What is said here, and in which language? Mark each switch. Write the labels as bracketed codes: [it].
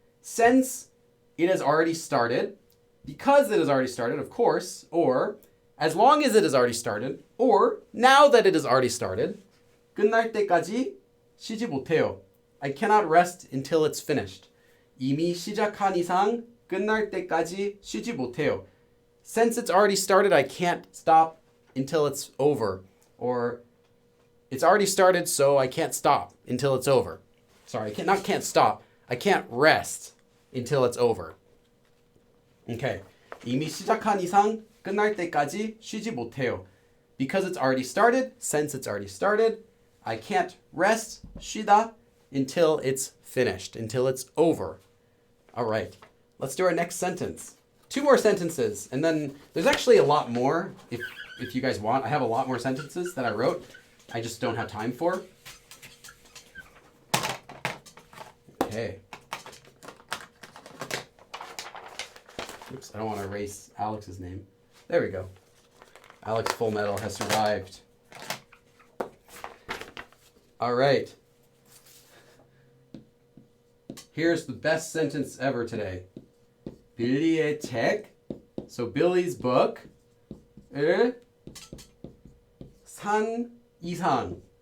[en] Since it has already started. Because it has already started, of course. Or as long as it has already started. Or now that it has already started. [ko] 끝날 때까지 쉬지 못해요. [en] I cannot rest until it's finished. [ko] 이미 시작한 이상. 끝날 때까지 쉬지 못해요. [en] Since it's already started, I can't stop until it's over. Or it's already started, so I can't stop until it's over. Sorry, can't stop. I can't rest until it's over. Okay. [ko] 이미 시작한 이상 끝날 때까지 쉬지 못해요. [en] Because it's already started, since it's already started, I can't rest, 쉬다, until it's finished, until it's over. All right. Let's do our next sentence. 2 more sentences, and then there's actually a lot more if you guys want. I have a lot more sentences that I wrote. I just don't have time for. Okay. Oops, I don't want to erase Alex's name. There we go. Alex Full Metal has survived. All right. Here's the best sentence ever today. [ko] 빌리의 책, so Billy's book, 을 산 이상.